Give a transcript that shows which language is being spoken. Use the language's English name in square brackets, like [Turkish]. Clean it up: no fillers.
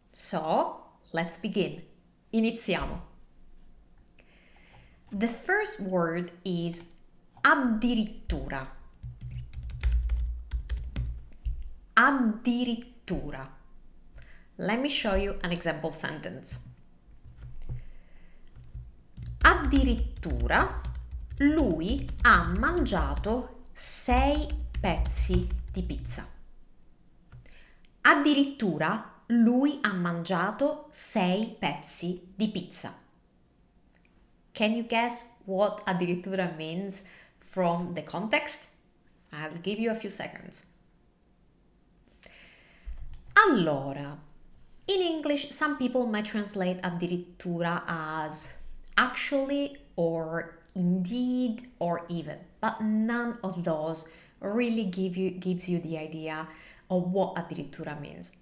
[English] So let's begin. [Italian] Iniziamo. [English] The first word is addirittura. [Italian] Addirittura. [English] Let me show you an example sentence. [Italian] Addirittura lui ha mangiato 6 pezzi di pizza. Addirittura lui ha mangiato 6 pezzi di pizza. [English] Can you guess what addirittura means from the context? I'll give you a few seconds. Allora, in English, some people might translate addirittura as actually or indeed or even, but none of those really gives you the idea of what addirittura means.